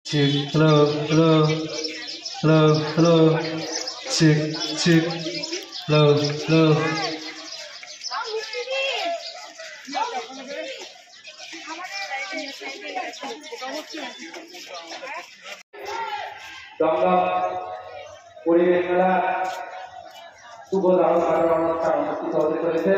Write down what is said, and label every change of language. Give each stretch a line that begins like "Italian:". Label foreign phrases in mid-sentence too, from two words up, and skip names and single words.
English: check, hello, hello, hello, hello, check, check, hello, hello.
Bangla: দমদম পরিবেশ মেলা শুভ দারুণ অনুষ্ঠান অনুষ্ঠিত হতে চলেছে।